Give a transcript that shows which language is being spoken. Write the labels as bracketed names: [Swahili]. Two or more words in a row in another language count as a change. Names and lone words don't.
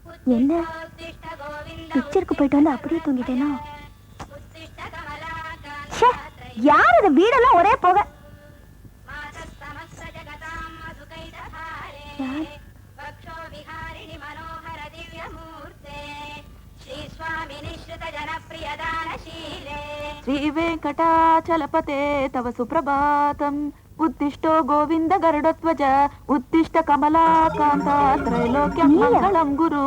[Tamil] என்ன பிக்சருக்கு போயிட்டு வந்து அப்படியே தூங்கிட்டேனா? யார் இது? வீடெல்லாம் ஒரே போக. [Sanskrit] శ్రీ వెంకటాచలపతే తవ సుప్రభాతం ఉత్తిష్టో గోవింద గరుడధ్వజ ఉత్తిష్ట కమలాకాంత త్రైలోక్యం మంగళం గురు